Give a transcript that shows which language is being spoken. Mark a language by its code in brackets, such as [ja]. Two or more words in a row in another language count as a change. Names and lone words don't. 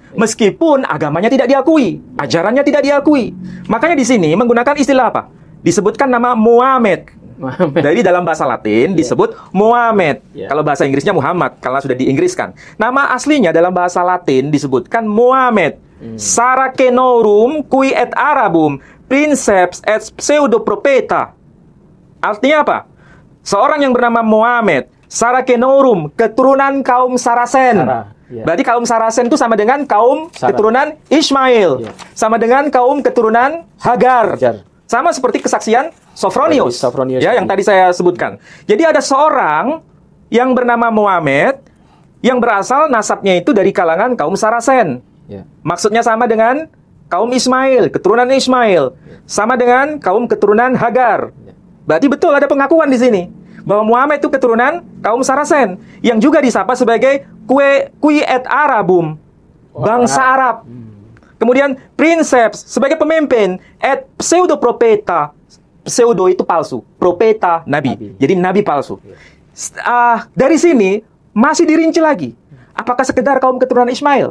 [id] Meskipun agamanya tidak diakui. Ajarannya tidak diakui. Makanya di sini menggunakan istilah apa? Disebutkan nama Muhammad. Dari dalam bahasa Latin disebut Muhammad. Kalau bahasa Inggrisnya Muhammad, karena sudah diinggriskan. Nama aslinya dalam bahasa Latin disebutkan Muhammad. [la] Saracenorum qui et Arabum princeps et pseudopropeta. [id] Artinya apa? Seorang yang bernama Muhammad, Saracenorum, keturunan kaum Saracen. Berarti kaum Saracen itu sama dengan kaum keturunan Ismail. Sama dengan kaum keturunan Hagar. Sama seperti kesaksian Sophronius. Ya, yang tadi saya sebutkan. Jadi ada seorang yang bernama Muhammad yang berasal nasabnya itu dari kalangan kaum Saracen. Maksudnya sama dengan kaum Ismail, keturunan Ismail. Sama dengan kaum keturunan Hagar. Berarti betul ada pengakuan di sini bahwa Muhammad itu keturunan kaum Saracen yang juga disapa sebagai [la] qui et Arabum, [id] bangsa Arab. Kemudian princeps sebagai pemimpin, [la] et pseudopropeta. [id] Pseudo itu palsu, propeta nabi. Jadi nabi palsu. Dari sini masih dirinci lagi. Apakah sekedar kaum keturunan Ismail?